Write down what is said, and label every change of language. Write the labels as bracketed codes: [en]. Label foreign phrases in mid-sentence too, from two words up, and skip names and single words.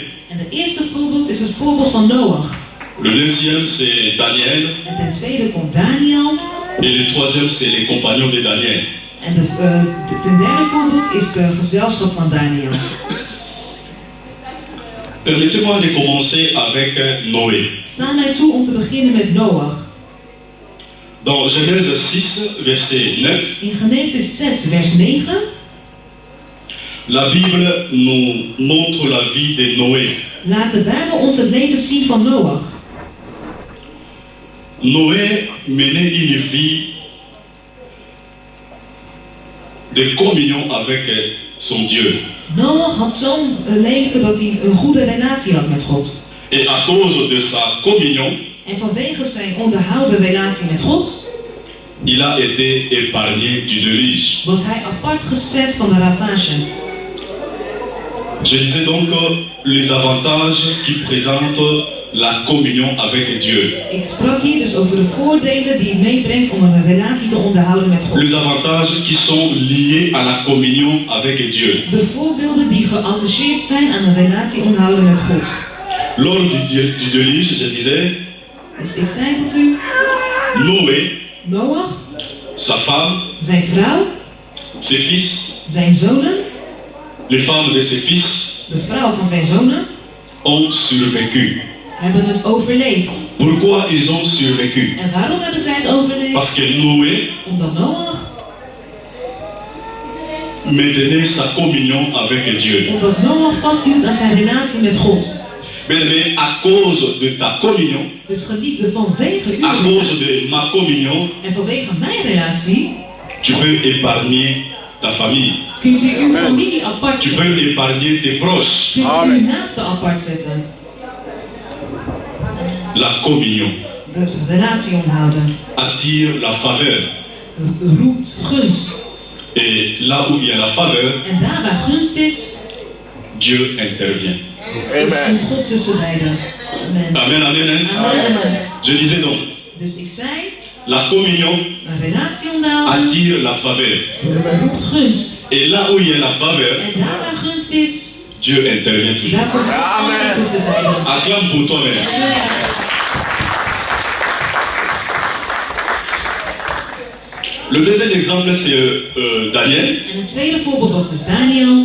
[nl] En het eerste voorbeeld is het voorbeeld van Noach. [fr] Le deuxième, c'est Daniel. [nl] En ten tweede komt Daniel. [fr] Et le troisième, c'est les compagnons de Daniel. [nl] En ten derde voorbeeld is de gezelschap van Daniel. [fr] Permettez-moi de commencer avec Noé. [nl] Sta mij toe om te beginnen met Noach. [fr] Dans Genèse 6, verset 9, [nl] In Genesis 6, vers 9, [fr] la Bible nous montre la vie de Noé. [nl] laat de Bijbel ons het leven zien van Noach. [fr] Noé menait une vie de communion avec son Dieu. [nl] Noach had zo'n leven dat hij een goede relatie had met God. [fr] Et à cause de sa communion, [nl] En vanwege zijn onderhouden relatie met God, [fr] il a été épargné du déluge. [nl] was hij apart gezet van de ravage. [fr] Je disais donc les avantages qui présentent la communion avec Dieu. [nl] Ik sprak hier dus over de voordelen die het meebrengt om een relatie te onderhouden met God. [fr] Les avantages qui sont liés à la communion avec Dieu. [nl] De voorbeelden die geattacheerd zijn aan een relatie onderhouden met God. [fr] Lors du déluge, je disais, [nl] Dus ik zei tot u, [fr] Noé, [nl] Noach, [fr] sa femme, [nl] zijn vrouw, [fr] ses fils, [nl] zijn zonen, [fr] les femmes de ses fils [nl] de vrouw van zijn zonen, [fr] ont survécu. [nl] hebben het overleefd. [fr] Pourquoi ils ont survécu? [nl] En waarom hebben zij het overleefd? [fr] Parce que Noé [nl] Omdat Noach, [fr] maintenait sa communion avec Dieu. [nl] omdat Noach vasthield aan zijn relatie met God. [fr] Bien-aimé, à cause de ta communion, [nl] Dus geliefde, vanwege uw [fr] à cause [nl] relatie [fr] de ma communion, [nl] en vanwege mijn relatie, [fr] tu peux épargner ta famille. [nl] kunt u uw familie apart [fr] Tu [nl] zetten. [fr] peux épargner tes proches. [nl] Kunt u uw naasten apart zetten. [fr] La communion [nl] Dus relatie onderhouden. [fr] attire la faveur. [nl] Roept gunst. [fr] Et là où il y a la faveur, [nl] En daar waar gunst is, [fr] Dieu intervient. [nl] is een God tussen beiden. Amen. Amen, amen, amen. Amen, amen. [fr] Je disais donc, [nl] Dus ik zei, [fr] la communion [nl] een relatie onderhouden, [fr] attire la faveur. [nl] roept gunst. [fr] Et là où il y a la faveur, [nl] En daar waar gunst is, [fr] Dieu intervient toujours. [nl] daar komt God altijd tussen beiden. [fr] Acclame pour toi-même. Le deuxième exemple, c'est Daniel. [nl] En het tweede voorbeeld was dus Daniel.